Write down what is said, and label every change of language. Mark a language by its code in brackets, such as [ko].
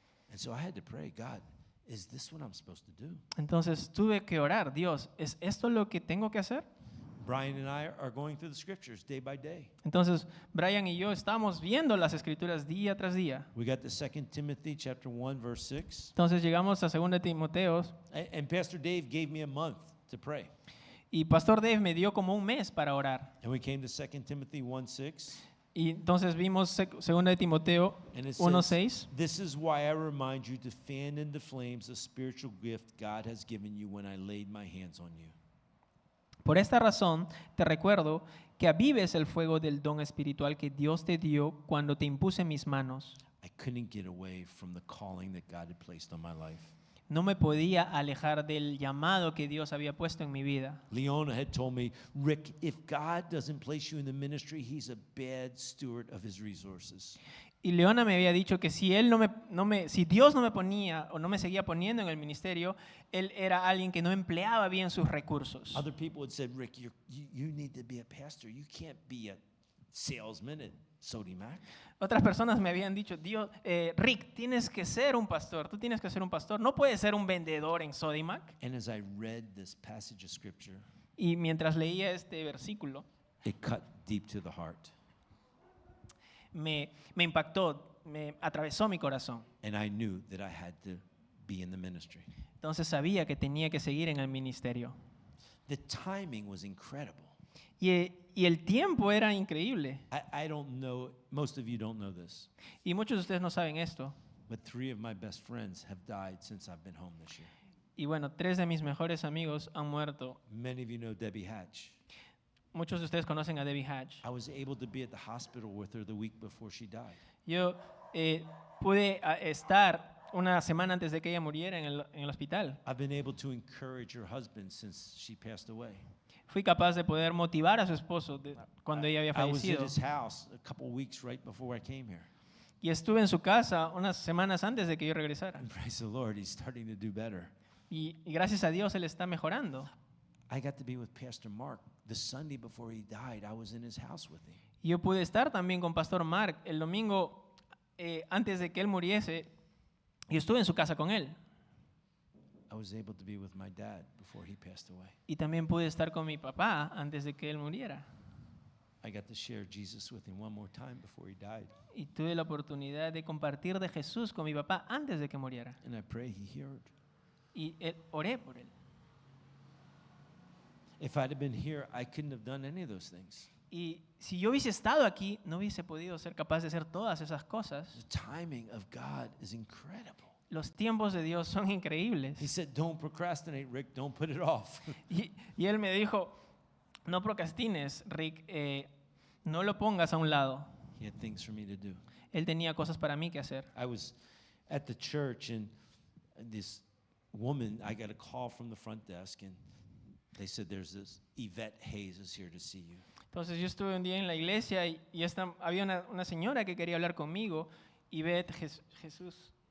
[en] And so I had to pray, God, is this what I'm supposed to do? [es] Entonces tuve que orar, Dios, ¿es esto lo que tengo que hacer? [en] Brian and I are going through the scriptures day by day. [es] Entonces Brian y yo estamos viendo las escrituras día tras día. [en] We got the 2 Timothy chapter 1 verse 6. [es] Entonces llegamos a 2 Timoteo [en] And Pastor Dave gave me a month to pray. [es] y Pastor Dave me dio como un mes para orar. [en] And we came to 2 Timothy 1:6. [es] Y entonces vimos 2 Timoteo [en] And it [es] 1:6. [en] says, "This is why I remind you to fan into flames the spiritual gift God has given you when I laid my hands on you." [es] Por esta razón te recuerdo que avives el fuego del don espiritual que Dios te dio cuando te impuse mis manos. [en] I couldn't get away from the calling that God had placed on my life. [es] No me podía alejar del llamado que Dios había puesto en mi vida. [en] Leona had told me, "Rick, if God doesn't place you in the ministry, he's a bad steward of his resources." [es] Y Leona me había dicho que si si Dios no me ponía o no me seguía poniendo en el ministerio, él era alguien que no empleaba bien sus recursos. [en] Other people had said, "Rick, you need to be a pastor. You can't be a salesman at Sodimac." [es] Otras personas me habían dicho, Rick, tienes que ser un pastor, tú tienes que ser un pastor, no puedes ser un vendedor en Sodimac. [en] And as I read this passage of scripture, [es] Y mientras leía este versículo, [en] it cut deep to the heart. [es] me impactó, me atravesó mi corazón. [en] And I knew that I had to be in the ministry. [es] Entonces sabía que tenía que seguir en el ministerio. [en] The timing was incredible. [es] Y el tiempo era increíble. [en] I don't know, most of you don't know this, [es] Y muchos de ustedes no saben esto. [en] but 3 of my best friends have died since I've been home this year. [es] Y bueno, 3 de mis mejores amigos han muerto. [en] Many of you know Debbie Hatch. [es] Muchos de ustedes conocen a Debbie Hatch. [en] I was able to be at the hospital with her the week before she died. [es] Yo pude estar una semana antes de que ella muriera en el hospital. [en] I've been able to encourage her husband since she passed away. [es] Fui capaz de poder motivar a su esposo cuando ella había [en] I was at [es] fallecido. [en] his house a couple weeks right before I came here. [es] Y estuve en su casa unas semanas antes de que yo regresara. [en] And praise the Lord, he's starting to do better. [es] Y gracias a Dios él está mejorando. [en] I got to be with Pastor Mark the Sunday before he died. I was in his house with him. [es] Y yo pude estar también con Pastor Mark el domingo antes de que él muriese. Y estuve en su casa con él. [en] I was able to be with my dad before he passed away. [es] Y también pude estar con mi papá antes de que él muriera. [en] I got to share Jesus with him one more time before he died. [es] Y tuve la oportunidad de compartir de Jesús con mi papá antes de que muriera. [en] And I pray he heard. [es] Y oré por él. [en] If I'd have been here, I couldn't have done any of those things. [es] Y si yo hubiese estado aquí, no hubiese podido ser capaz de hacer todas esas cosas. [en] The timing of God is incredible. [es] Los tiempos de Dios son [en] He [es] increíbles. [en] said, "Don't procrastinate, Rick. Don't put it off." [es] Y él me dijo, no procrastines, Rick, no lo pongas a un lado. [en] He had things for me to do. [es] Él tenía cosas para mí que hacer. [en] I was at the church, and this woman, I got a call from the front desk, and they said, "There's this Yvette Hayes is here to see you." [es] Entonces yo estuve un día en la iglesia y había una señora que quería hablar conmigo, Yvette Jesús